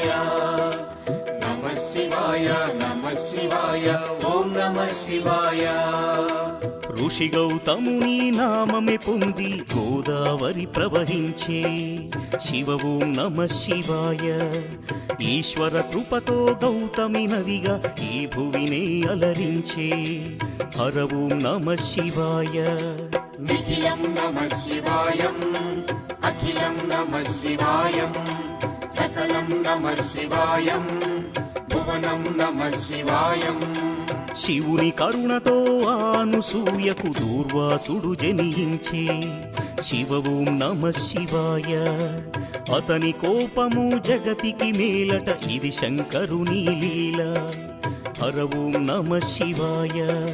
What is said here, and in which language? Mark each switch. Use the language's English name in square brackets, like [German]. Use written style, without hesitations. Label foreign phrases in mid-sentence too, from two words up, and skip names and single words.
[Sanskrit] नमः शिवाय नमः शिवाय ओं नमः शिवाय। [Telugu] ఋషి గౌతముని నామమే పొంది గోదావరి ప్రవహించే శివ [Sanskrit] ఓం నమః శివాయ. [Telugu] ఈశ్వర కృపతో గౌతమి నదిగా ఈ భువినే అలరించే హర [Sanskrit] ఓం నమః శివాయ. निखिलं नमः शिवायं, अखिलं नमः शिवायं, सकलं नमः शिवायं, भुवनं नमः शिवायं। [Telugu] శివుని కరుణతో అనసూయకు దూర్వాసుడు జనించే శివ [Sanskrit] ఓం నమః శివాయ. [Telugu] అతని కోపము జగతికి మేలట ఇది శంకరుని లీల హర [Sanskrit] ఓం నమః శివాయ.